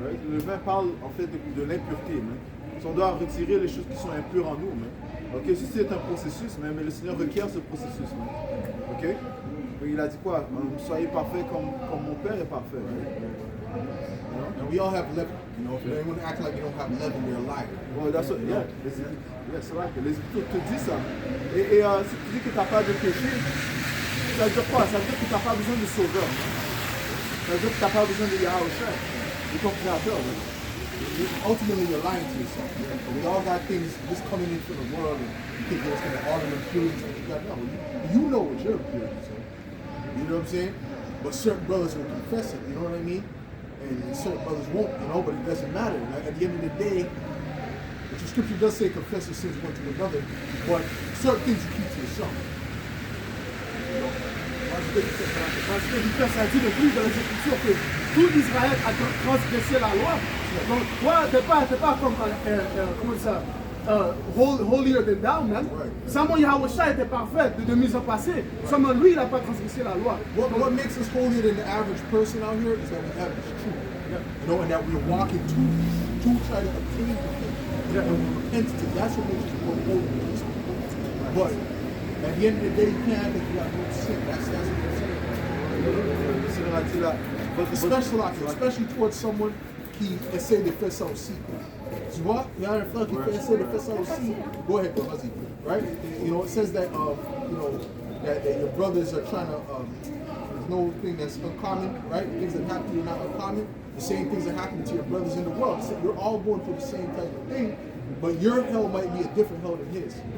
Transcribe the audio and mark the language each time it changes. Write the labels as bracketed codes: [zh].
[fr] Le vin parle en fait de l'impureté. Si on doit retirer les choses qui sont impures en nous. Ok, ceci est un processus, mais le Seigneur requiert ce processus. Ok? Il a dit quoi? Soyez parfaits comme mon Père est parfait. [en] And we all have leaven. You know, if anyone act like you don't have leaven in their life. Well, that's what, yeah. [fr] C'est vrai que les Écritures te disent ça. Et si tu dis que tu n'as pas de péché, ça veut dire quoi? Ça veut dire que tu n'as pas besoin de sauveur. Ça veut dire que tu n'as pas besoin de Yahushua, de ton créateur. [en] Ultimately, you're lying to yourself. And we all got things just coming into the world, and you think it's going to all the impurities that you got. No, you know what your impurities are. You know what I'm saying? But certain brothers will confess it. You know what I mean? And certain brothers won't. You know, but it doesn't matter. Like, at the end of the day, which the scripture does say, confess your sins one to another, but certain things you keep to yourself. [fr] Parce que ça dit le plus dans les Écritures que tout Israël a transgressé la loi. Donc toi, t'es pas comme, comment ça, [en] holier than thou, man. [fr] Seulement Yahushua était parfait de mise en passé. Seulement lui, il n'a pas transgressé la loi. [en] What makes us holier than the average person out here is that we have this truth. You know, and that we're walking to try to obtain the faith. And we repent to. That's what makes us more holy than these people. But at the end of the day, you can't act like you got no sin. That's what I'm saying. [fr] Le Seigneur a dit là, [en] Especially towards someone [fr] qui essaie de faire ça aussi. Tu vois, il y a un frère qui essaie de faire ça aussi. [en] Go ahead, [fr] vas-y. [en] Right? You know, it says that, you know, that your brothers are trying to, there's no thing that's uncommon, right? Things that happen to you are not uncommon. The same things that happen to your brothers in the world. So you're all going through the same type of thing, but your hell might be a different hell than his.